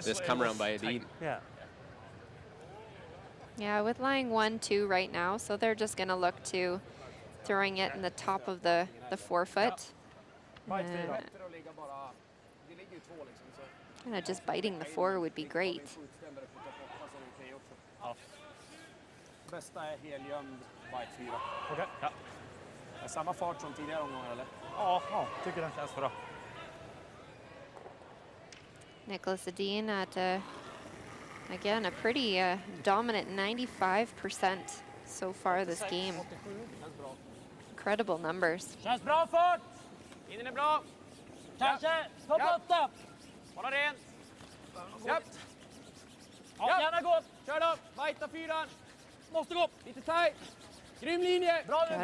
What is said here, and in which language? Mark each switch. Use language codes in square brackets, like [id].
[en] this come around by Edin. Yeah. Yeah, with lying 1-2 right now, so they're just going to look to throwing it in the top of the 4-foot. [sv] Bite 4. Bättre att ligga bara. Det ligger ju 2 liksom så. [en] Kind of just biting the 4 would be great. [sv] Skjutständer och skjuta på, passar okej också. Ja. Bästa är helgömd bite 4. Okej. Ja. Är samma fart som tidigare omgångar eller? Ja, tycker det känns bra. [en] Nicholas Edin at, again, a pretty dominant 95% so far this game. [sv] Känns bra. [en] Incredible numbers. [sv] Känns bra fart! Innan är bra. Kanske. Stoppa upp det. Hålla rent. Japp. Ja, gärna gå upp. Kör då. Bajta 4. Måste gå upp. Lite tight. Grym linje. Bra nu.